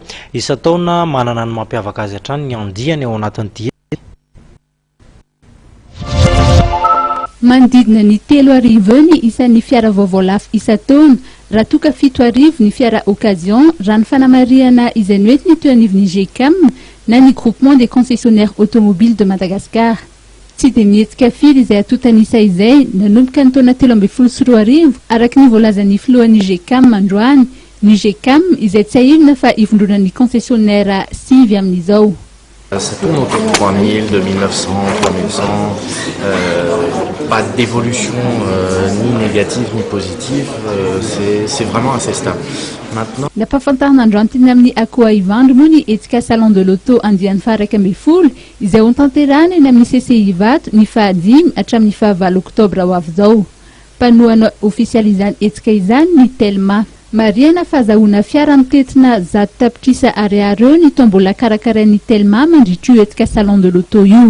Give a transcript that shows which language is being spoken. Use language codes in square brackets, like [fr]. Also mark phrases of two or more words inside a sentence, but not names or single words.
[mg] Isan-taona manana ny mampiavaka azy hatrany ny andiany ao anatin'ity. Manodidina ny 3 arivo ny isan'ny fiara vaovao lafo isan-taona, raha toka 7 arivo ny fiara occasion, raha ny fanamariana izay noentiny teo anivon'ny GCAM na ny [fr] groupement des concessionnaires automobiles de Madagascar. [mg] Tsy dia mihetsika firy izay atotan'isa izay nanomboka ny taona 2014 araka ny voalazan'ny filohan'ny GCAM androany. Ny GCAM izay tsy ahirina fa ivondronan'ny concessionnaire 5 amin'izao. [fr] Ça tourne autour de 3000, 2900, 3100, pas d'évolution ni négative ni positive, c'est vraiment assez stable. Maintenant, [mg] napafantarina androany teny amin'ny akoha ivandro moa ny hetsika Salon De L'Auto andiany faha 1 izay ho tanterahina eny amin'ny CCI Ivato ny faha 5 hatramin'ny faha 9 Oktobra ho avy izao. Mpanohana ofisialy izany hetsika izany ny Telma. Mariana fahazahoana fiara mitetina zato tapitrisa ariary eo ny tombola karakarain'ny Telma mandritra io hetsika Salon De L'Auto io.